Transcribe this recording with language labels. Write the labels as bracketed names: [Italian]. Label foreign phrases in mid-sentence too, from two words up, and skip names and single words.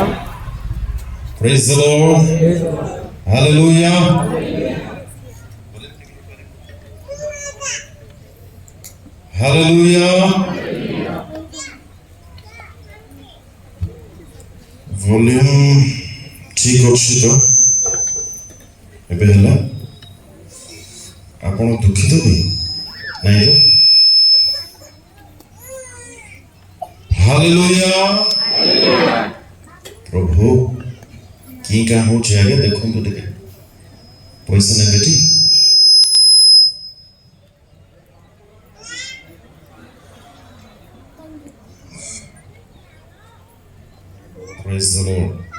[English] Praise the Lord. Praise the Lord. Hallelujah. Hallelujah. [Odia] Volume ठीक ଅଛି ତ ଏବେ ହେଲା ଆପଣ ଦୁଃଖିତ କି ନାଇଁ ତ ହାଲେଲୁୟା ପ୍ରଭୁ କି କାଁ ହଉଛି ଆଜ୍ଞା ଦେଖନ୍ତୁ ଟିକେ ପଇସା ନେବେ ଟି [English] Praise the Lord.